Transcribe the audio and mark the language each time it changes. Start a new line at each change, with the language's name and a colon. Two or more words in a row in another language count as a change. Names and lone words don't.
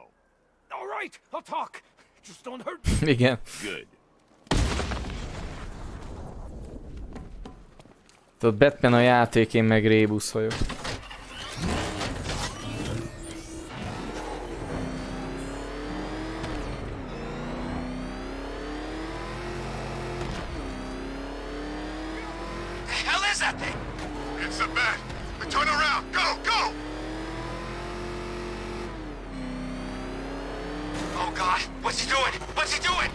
English: All right, I'll talk. Just don't hurt me.
Hungarian: Igen.
English: Good.
Hungarian: Tudod, Batman a játék, én meg Rébusz vagyok.
English: The hell is that thing? It's a bat. We turn around. Go, go! Oh God, what's he doing? What's he doing?